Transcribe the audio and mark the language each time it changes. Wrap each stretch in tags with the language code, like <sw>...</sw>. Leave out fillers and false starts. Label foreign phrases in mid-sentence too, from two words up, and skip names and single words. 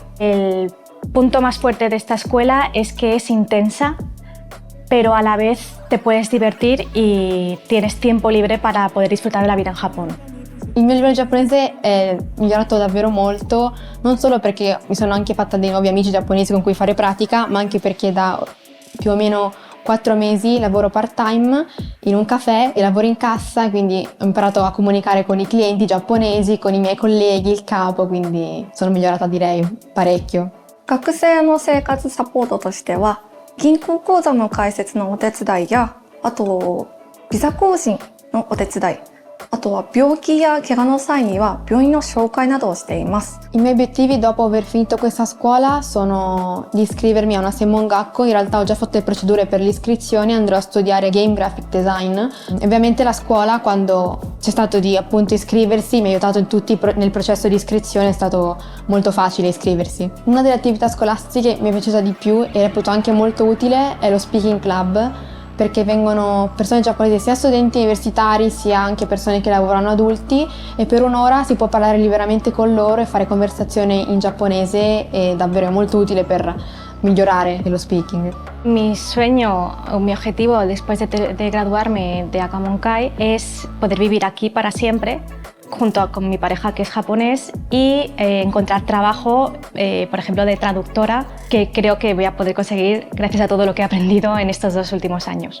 <es>El punto más fuerte de esta escuela es que es intensa, pero a la vez te puedes divertir y tienes tiempo libre para poder disfrutar de la vida en Japón.</es> <it>Il mio livello giapponese è migliorato davvero molto, non solo perché mi sono anche fatta dei nuovi amici giapponesi con cui fare pratica, ma anche perché da più o meno 4 mesi lavoro part-time in un caffè e lavoro in cassa, quindi ho imparato a comunicare con i clienti giapponesi, con i miei colleghi, il capo, quindi sono migliorata direi parecchio.</it> <ja>学生の生活サポートとしては、銀行口座の開設のお手伝いや、あとビザ更新のお手伝い、あとは病気や怪我の際には病院の紹介などをしています。</ja> <it>I miei obiettivi dopo aver finito questa scuola sono di iscrivermi a una Seimongakko. In realtà ho già fatto le procedure per l'iscrizione, andrò a studiare</it> <en>Game Graphic Design.</en> <it>Ovviamente la scuola, quando c'è stato di appunto iscriversi, mi ha aiutato nel processo di iscrizione, è stato molto facile iscriversi. Una delle attività scolastiche che mi è piaciuta di più e reputo anche molto utile è lo</it> <en>Speaking Club,</en> <it>perché vengono persone giapponesi, sia studenti universitari sia anche persone che lavorano adulti, e per un'ora si può parlare liberamente con loro e fare conversazione in giapponese, e davvero è molto utile per migliorare lo speaking.</it> <es>Mi sueño o mi objetivo después de graduarme de Akamonkai es poder vivir aquí para siempre, junto con mi pareja que es japonés, y encontrar trabajo, por ejemplo, de traductora, que creo que voy a poder conseguir gracias a todo lo que he aprendido en estos 2 últimos años.</es>